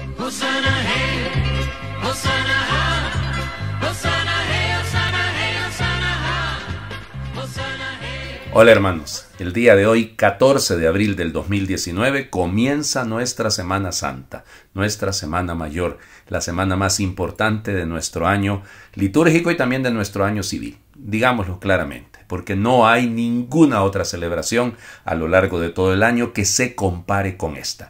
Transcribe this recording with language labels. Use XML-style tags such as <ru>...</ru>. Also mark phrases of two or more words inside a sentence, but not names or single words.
<es>Hosanna, hey, Hosanna, ha. Hosanna, hey, Hosanna, hey, Hosanna, ha. Hosanna, hey. Hola hermanos, el día de hoy, 14 de abril del 2019, comienza nuestra Semana Santa, nuestra Semana Mayor, la semana más importante de nuestro año litúrgico y también de nuestro año civil. Digámoslo claramente, porque no hay ninguna otra celebración a lo largo de todo el año que se compare con esta.</es>